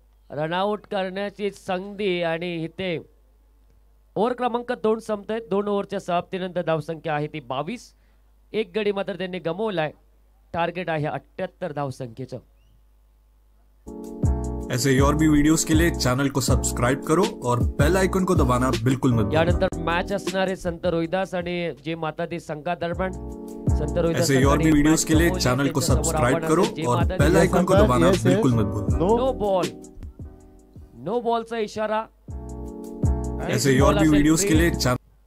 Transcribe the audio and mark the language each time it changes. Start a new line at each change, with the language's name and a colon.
Marathi: Run out करण्याची संधी आणि इथे ओव्हर क्रमांक 2 संपतोय. 2 ओव्हरच्या समाप्तीनंतर धावसंख्या आहे ती 22. एक गडी मात्र त्यांनी गमावलाय. टार्गेट आहे 78 धावसंख्येचं.
Hindi: ऐसे ही और भी वीडियोस के लिए चैनल को सब्सक्राइब करो और बेल आइकन को दबाना बिल्कुल मत भूलना.
Marathi: यानंतर मॅच असणार आहे संत रोहिदास आणि जे मातादी संघादरम्यान. संत रोहिदास
Hindi: ऐसे ही और भी वीडियोस के लिए चैनल को सब्सक्राइब करो और बेल आइकन को दबाना बिल्कुल मत भूलना.
Marathi: नो बॉल, नो बॉलचा इशारा.
Hindi: ऐसे ही और भी वीडियोस के लिए चैनल.